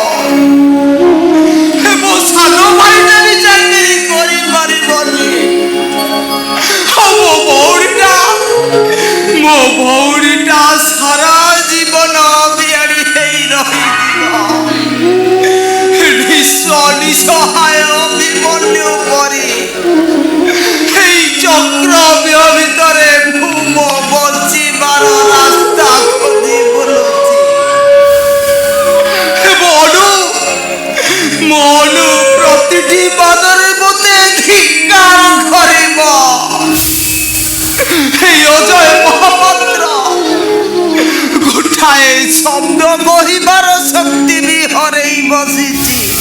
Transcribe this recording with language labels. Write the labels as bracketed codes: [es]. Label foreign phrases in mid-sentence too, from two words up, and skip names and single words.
[or] ମୋ ସାନ ଭାଇଟା ବି ଚାକିରି କରିପାରିବନି। ମୋ ଭଉଣୀଟା ସାରା ଜୀବନ ବିଆଡି ହେଇ ରହିଯିବ। ନିଃସହାୟ ବିମନ୍ୟୁ ପରି ଏଇ ଚକ୍ରବ୍ୟୂହ ଭିତରେ ମୁଁ ବଞ୍ଚିବାର ରାସ୍ତା ଖୋଜି ବୁଲୁଛି। ମନୁ ପ୍ରତିଟି ପାଦରେ ମୋତେ ଧିକ୍କାର କରିବ। এই ଅଜୟ ମହାପାତ୍ର ଗୋଟାଏ ଶବ୍ଦ କହିବାର ଶକ୍ତି ବି ହରେଇ ବସିଛି।